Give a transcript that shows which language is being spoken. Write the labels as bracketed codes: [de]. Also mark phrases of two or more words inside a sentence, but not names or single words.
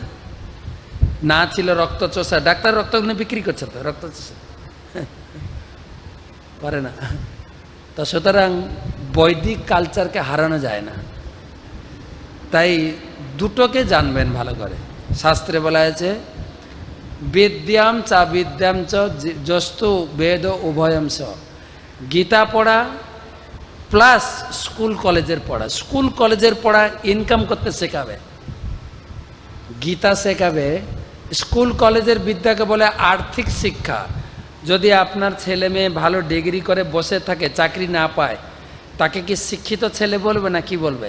[bn] না ছিল রক্ত চোষা, ডাক্তার রক্তগুলো বিক্রি করছে তো, রক্ত চোষা পারে না। তো সুতরাং বৈদিক কালচারকে হারানো যায় না। তাই দুটোকে জানবেন ভালো করে। শাস্ত্রে বলা হয়েছে [sa] বিদ্যাম চা বিদ্যাম চ যস্তু বেদ উভয়ম চ। [bn] গীতা পড়া প্লাস স্কুল কলেজের পড়া। স্কুল কলেজের পড়া ইনকাম করতে শেখাবে, গীতা শেখাবে। স্কুল কলেজের বিদ্যাকে বলে আর্থিক শিক্ষা। যদি আপনার ছেলে মেয়ে ভালো ডিগ্রি করে বসে থাকে, চাকরি না পায়, তাকে কি শিক্ষিত ছেলে বলবে না কি বলবে?